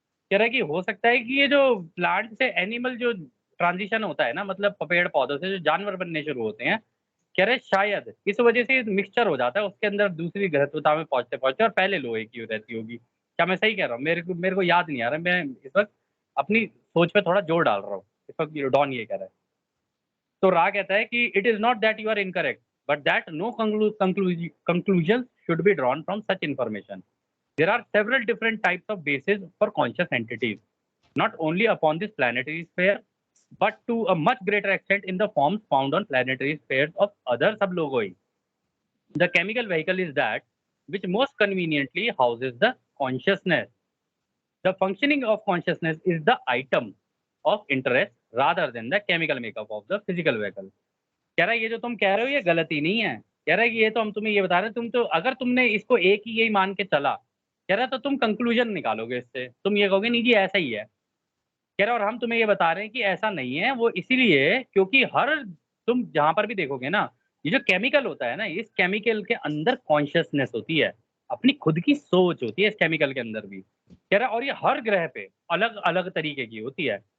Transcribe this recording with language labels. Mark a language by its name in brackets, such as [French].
[Hindi] कह रहा है कि हो सकता है कि ये जो प्लांट से एनिमल जो ट्रांजिशन होता है ना, मतलब पेड़ पौधों से जो जानवर बनने शुरू होते हैं, कह रहे शायद इस वजह से मिक्सचर हो जाता है उसके अंदर दूसरी घनत्वता में पहुंचते पहुंचते, और पहले लोहे की रहती होगी। क्या मैं सही कह रहा हूँ? मेरे को याद नहीं आ रहा, मैं इस वक्त अपनी सोच पे थोड़ा जोर डाल रहा हूँ। इस वक्त डॉन ये कह रहा है। तो रा कहता है कि [English] It is not that you are incorrect, but that no conclusion should be drawn from such information. There are several different types of bases for conscious entities, not only upon this planetary sphere, but to a much greater extent in the forms found on planetary spheres of other sublogoi. The chemical vehicle is that which most conveniently houses the consciousness. The functioning of consciousness is the item of interest rather than the chemical makeup of the physical vehicle. [Hindi] कह रहा है ये जो तुम कह रहे हो ये गलती नहीं है, कह रहा है कि ये तो हम तुम्हें ये बता रहे हैं, तुम तो अगर तुमने इसको एक ही यही मान के चला, कह रहा है तो तुम कंक्लूजन निकालोगे इससे, तुम ये कहोगे नहीं जी ऐसा ही है, कह रहा है और हम तुम्हें ये बता रहे हैं कि ऐसा नहीं है, वो इसीलिए क्योंकि हर तुम जहां पर भी देखोगे ना, ये जो केमिकल होता है ना, इस केमिकल के अंदर कॉन्शियसनेस होती है, अपनी खुद की सोच होती है इस केमिकल के अंदर भी, कह रहा है और ये हर ग्रह पे अलग अलग तरीके की होती है।